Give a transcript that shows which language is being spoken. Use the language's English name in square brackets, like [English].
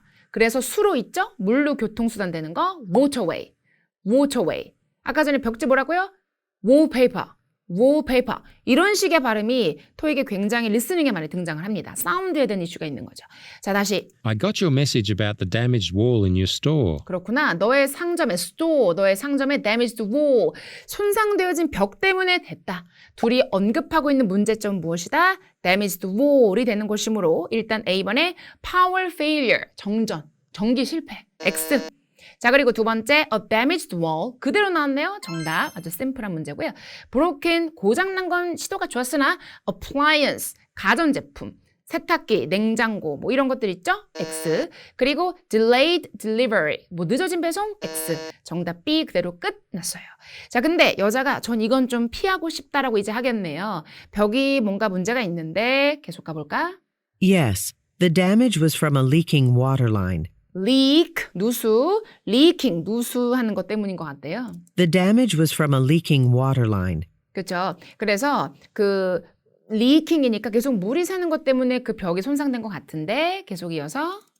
[Korean] 그래서 수로 있죠? 물로 교통수단 되는 거 waterway. 아까 전에 벽지 뭐라고요? [English] wallpaper. [Korean] 이런 식의 발음이 토익에 굉장히 리스닝에 많이 등장을 합니다. 사운드에 대한 이슈가 있는 거죠. 자, 다시. [English] I got your message about the damaged wall in your store. [Korean] 그렇구나. 너의 상점에 damaged wall, 손상되어진 벽 때문에 됐다. 둘이 언급하고 있는 문제점은 무엇이다? damaged wall이 되는 것이므로 일단 A번에 power failure, 전기 실패, X. 자, 그리고 두 번째, a damaged wall. 그대로 나왔네요. 정답. 아주 심플한 문제고요. broken, 고장난 건 시도가 좋았으나 appliance, 가전제품, 세탁기, 냉장고, 뭐 이런 것들 있죠? X. 그리고 delayed delivery, 뭐 늦어진 배송? X. 정답 B 그대로 끝났어요. 자, 근데 여자가 전 이건 좀 피하고 싶다라고 이제 하겠네요. 벽이 뭔가 문제가 있는데 계속 가볼까? [English] Yes, the damage was from a leaking water line. [Korean] leak, 누수, leaking, 누수하는 것 때문인 것 같아요. [English] The damage was from a leaking water line. [Korean] 그렇죠. 그래서 그 leaking이니까 계속 물이 새는 것 때문에 그 벽이 손상된 것 같은데 계속 이어서